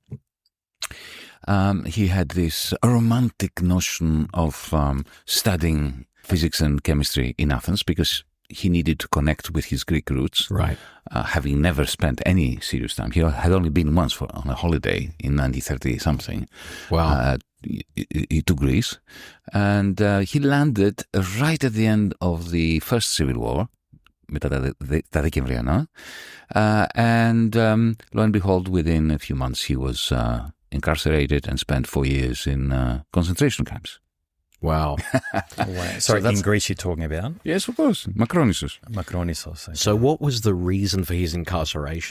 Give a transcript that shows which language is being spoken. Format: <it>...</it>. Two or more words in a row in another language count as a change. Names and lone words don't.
<en>He had this romantic notion of studying physics and chemistry in Athens because he needed to connect with his Greek roots. Right. Having never spent any serious time. He had only been once on a holiday in 1930-something. Wow. To Greece. And he landed right at the end of the First Civil War,</en> <el>μετά τα Δεκεμβριανά.</el> <en>And lo and behold, within a few months, he was incarcerated and spent 4 years in concentration camps. Wow. Sorry, in Greece you're talking about? Yes, of course. Makronisos. Okay. So what was the reason for his incarceration?</en>